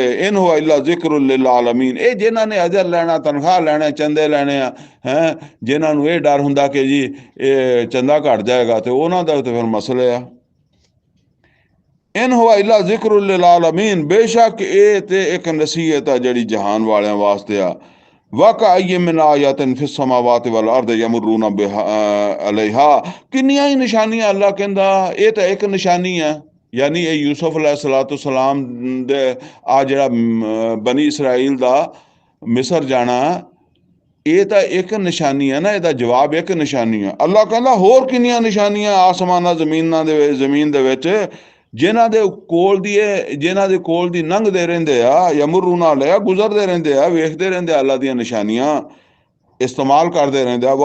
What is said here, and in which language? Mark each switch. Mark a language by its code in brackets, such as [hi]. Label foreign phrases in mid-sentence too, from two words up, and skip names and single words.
[ar] إن هو إلا ذكر للعالمين, [pa] ਇਹ ਜਿਨ੍ਹਾਂ ਨੇ ਅਜਰ ਲੈਣਾ, ਤਨਖਾਹ ਲੈਣਾ, ਚੰਦੇ ਲੈਣੇ ਆ ਜਿਨ੍ਹਾਂ ਨੂੰ ਇਹ ਡਰ ਹੁੰਦਾ ਕਿ ਜੀ ਇਹ ਚੰਦਾ ਘਟ ਜਾਏਗਾ ਤੇ ਉਹਨਾਂ ਦਾ ਤੇ ਫਿਰ ਮਸਲੇ ਆ। [ar] إن هو إلا ذكر للعالمين, [pa] ਬੇਸ਼ੱਕ ਇਹ ਤੇ ਇੱਕ ਨਸੀਹਤ ਆ ਜਿਹੜੀ ਜਹਾਨ ਵਾਲਿਆਂ ਵਾਸਤੇ ਆ। [ar] وكأين من آية في السماوات والأرض يمرون عليها, [pa] ਕਿੰਨੀਆਂ ਹੀ ਨਿਸ਼ਾਨੀਆਂ ਅੱਲਾ ਕਹਿੰਦਾ ਇਹ ਤਾਂ ਇੱਕ ਨਿਸ਼ਾਨੀ ਹੈ। ਯਾਨੀ ਇਹ ਯੂਸਫ अलैहिस्सलाम ਦੇ ਆ ਜਿਹੜਾ ਬਨੀ ਇਸਰਾਈਲ ਦਾ ਮਿਸਰ ਜਾਣਾ, ਇਹ ਤਾਂ ਇੱਕ ਨਿਸ਼ਾਨੀ ਹੈ ਨਾ, ਇਹਦਾ ਜਵਾਬ ਇੱਕ ਨਿਸ਼ਾਨੀ ਹੈ। ਅੱਲਾਹ ਕਹਿੰਦਾ ਹੋਰ ਕਿੰਨੀਆਂ ਨਿਸ਼ਾਨੀਆਂ ਆਸਮਾਨਾਂ ਜ਼ਮੀਨ ਦੇ ਵਿੱਚ, ਜਿਨ੍ਹਾਂ ਦੇ ਕੋਲ ਦੀ ਲੰਘਦੇ ਰਹਿੰਦੇ ਆ, [ar] يمرون عليها, [pa] ਗੁਜ਼ਰਦੇ ਰਹਿੰਦੇ ਆ, ਵੇਖਦੇ ਰਹਿੰਦੇ ਆ ਅੱਲਾਹ ਦੀਆਂ ਨਿਸ਼ਾਨੀਆਂ, ਇਸਤੇਮਾਲ ਕਰਦੇ ਰਹਿੰਦੇ ਆ।